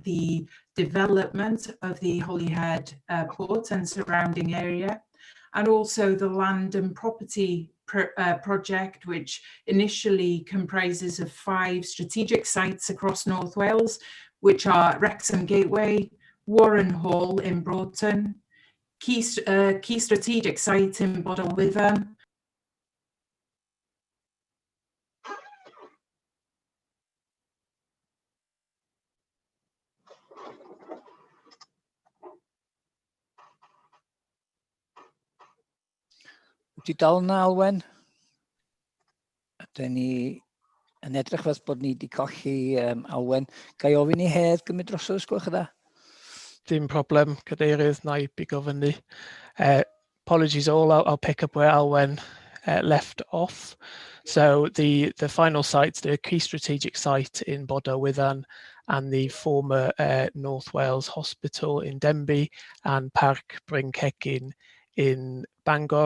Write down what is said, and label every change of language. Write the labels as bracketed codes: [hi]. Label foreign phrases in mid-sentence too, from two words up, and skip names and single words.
[en] the development of the Holyhead port and surrounding area, and also the land and property project, which initially comprises of 5 strategic sites across North Wales, which are Wrexham Gateway, Warren Hall in Broughton, key strategic site in Bodol Witham, [cy] Wedi dal na Alwen? Ydyn ni yn edrych fel bod ni wedi colli Alwen. Ga I ofyn I Hedd gymryd drosodd, os gwelwch yn dda? Dim problem, Cadeirydd, na I bigo fyny. [en] Apologies all, I'll pick up where Alwen left off. So the final sites, the key strategic site in Bodol Witham and the former North Wales Hospital in Denbigh and Parc Bryn Cegin in Bangor.